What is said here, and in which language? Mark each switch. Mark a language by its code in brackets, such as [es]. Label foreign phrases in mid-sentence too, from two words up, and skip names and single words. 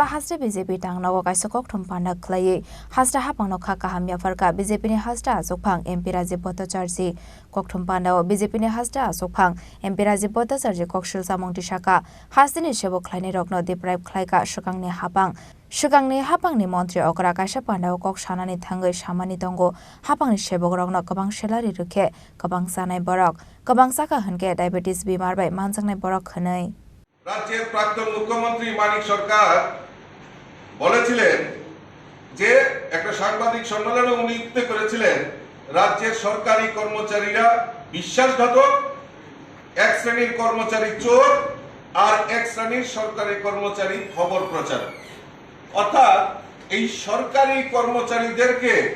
[trp] Haste BJP Tangnago kaisa kokthom panda khlaiye Haste Haphangno Khakaham Yapharkha BJP ni Haste Asokphang MP Rajiv Bhattacharjee kokthom pandao BJP ni Haste Asokphang MP Rajiv Bhattacharjee kokshil samungti saka Haste ni Sebok Khlainai Rokno deprive khlaika shukangni Haphangni Montri Okra kaisa pandao kok sanani thangai samani tongo Haphangni Sebok Rokno kabang salary rukhe kabang sanai borok kabang saka hunke diabetes bimar bai manjangnai borok khonai [bn] রাজ্যের প্রাক্তন মুখ্যমন্ত্রী মানিক সরকার বলেছিলেন যে একটা সাংবাদিক সম্মেলনে উনি উক্তি করেছিলেন রাজ্যের সরকারি কর্মচারীরা বিশ্বাসঘাতক এক শ্রেণীর কর্মচারী চোর আর এক শ্রেণীর সরকারি কর্মচারী খবর প্রচারক অর্থাৎ এই সরকারি কর্মচারীদেরকে